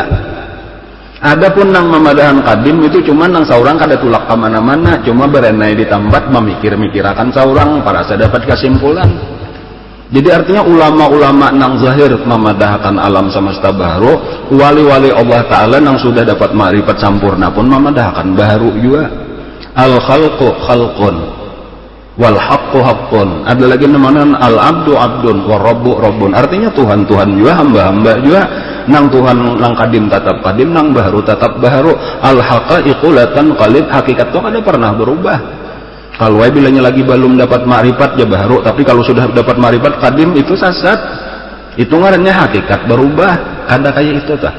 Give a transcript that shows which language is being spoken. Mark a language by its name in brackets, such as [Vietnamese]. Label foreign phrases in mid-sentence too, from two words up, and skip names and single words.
[Banjar] Adapun nang memadahan kadim itu cuma nang saurang kada tulak ke mana-mana, cuma berenai di tempat memikir-mikirakan saurang para saya dapat kesimpulan. Jadi artinya ulama-ulama nang zahir memadahkan alam semesta baharu, wali-wali Allah Ta'ala nang sudah dapat ma'rifat sampurna pun memadahkan baharu juga. [Arabic] الخلق خلق والحق حق. [Banjar] Ada lagi namanya [Arabic] العبد عبد والرب رب. [Banjar] Artinya Tuhan juga, hamba juga. Nang Tuhan nang kadim tetap kadim, nang baharu tetap baharu. [Arabic] الحقائق لا تنقلب, [Banjar] hakikat itu kada pernah berubah. Kalau bilanya lagi belum dapat ma'rifat ya baharu, tapi kalau sudah dapat ma'rifat kadim itu sesat. Itu ngarannya hakikat berubah, kada kayak itu tah.